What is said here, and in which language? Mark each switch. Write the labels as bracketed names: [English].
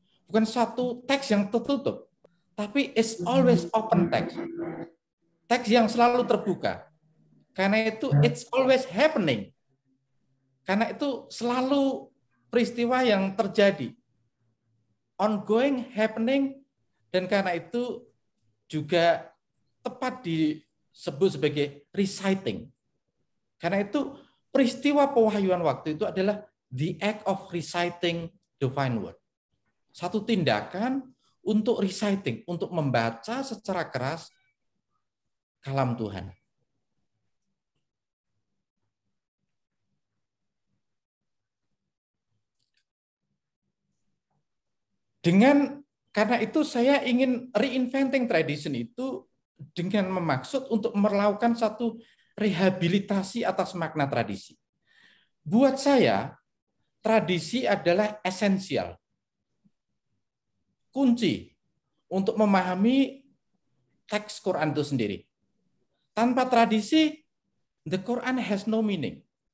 [Indonesian] Bukan suatu teks yang tertutup. Tapi [English] it's always open text. [Indonesian] Teks yang selalu terbuka. Karena itu [English] it's always happening. [Indonesian] Karena itu selalu peristiwa yang terjadi. [English] Ongoing, happening, [Indonesian] dan karena itu juga tepat disebut sebagai reciting. Karena itu peristiwa pewahyuan waktu itu adalah [English] the act of reciting divine word. [Indonesian] Satu tindakan untuk reciting, untuk membaca secara keras kalam Tuhan. Karena itu saya ingin [English] reinventing tradition [Indonesian] itu dengan memaksud untuk melakukan satu rehabilitasi atas makna tradisi. buat saya, tradisi adalah esensial, kunci untuk memahami teks Quran itu sendiri. Tanpa tradisi, [English] the Quran has no meaning.